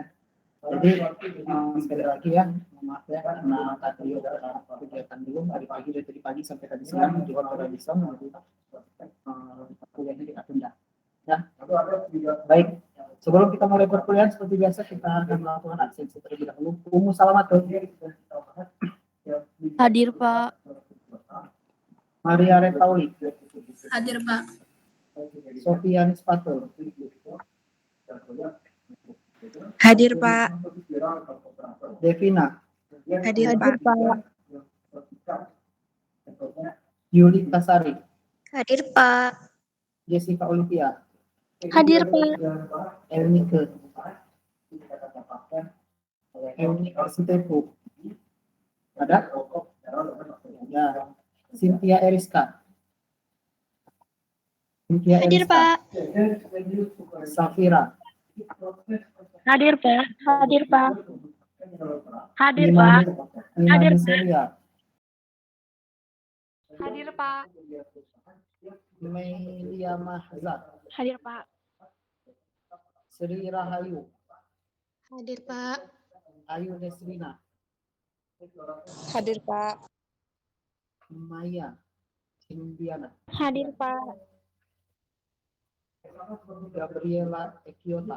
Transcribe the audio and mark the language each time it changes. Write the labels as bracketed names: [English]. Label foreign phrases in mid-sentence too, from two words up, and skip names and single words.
[Indonesian] Jadi sekali lagi ya, maaf ya karena tadi ada kegiatan dulu dari pagi sampai tadi siang di Hotel Radisson, jadi kuliahnya kita tunda. Ya, baik. Sebelum kita mulai perkuliahan seperti biasa kita akan melakukan absensi terlebih dahulu. Umu Salamatun. Hadir, Pak. Maria Retauli. Hadir, Pak. Sofian Spatul. Hadir, Pak. Devina. Hadir, Pak. Yuli Tasari. Hadir, Pak. Jessica Olivia. Hadir, Pak. Elnike. Elnike Sitepu. Ada? Ya. Cynthia Eriska. Hadir, Pak. Safira. Hadir, Pak. Hadir, Pak. Hadir, Pak. Hadir. Celia. Hadir, Pak. Melia Mahza. Hadir, Pak. Sri Rahayu. Hadir, Pak. Ayu Desrina. Hadir, Pak. Maya Indiana. Hadir, Pak. Gabriela Ekiota.